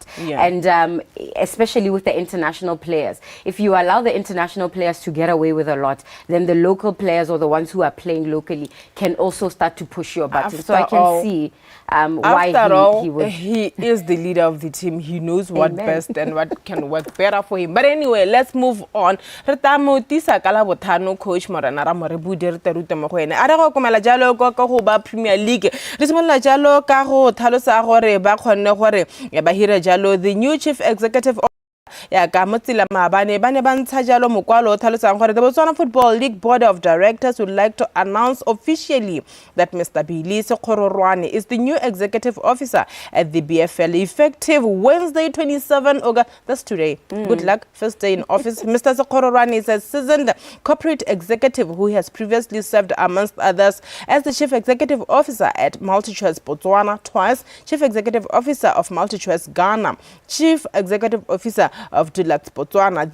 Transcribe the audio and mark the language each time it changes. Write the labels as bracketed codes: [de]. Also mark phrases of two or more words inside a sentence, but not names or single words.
[en] And especially with the international players, if you allow the international players to get away with a lot, then the local players or the ones who are playing locally can also start to push your buttons. So I can see why he would. He is the leader of the team. He knows what best and what can work better for him. [tn] But anyway, let's move on. Coach Morana Ramorebudi re terute mo go ene a re go komela jalo go ba Premier League re simolla jalo ka go thalosa gore ba khonne gore ba hira jalo [en] the new chief executive [tn] ya ka motsila maabane ba ne ba ntsha jalo mokwalo o tlhalosang gore [en] the Botswana Football League Board of Directors would like to announce officially that Mr. Billy Sekgororwane is the new executive officer at the BFL effective Wednesday 27 August. That's today. Good luck. First day in office. Mr. Sekgororwane is a seasoned corporate executive who has previously served amongst others as the chief executive officer at MultiChoice Botswana twice, chief executive officer of MultiChoice Ghana, chief executive officer of Deluxe Botswana.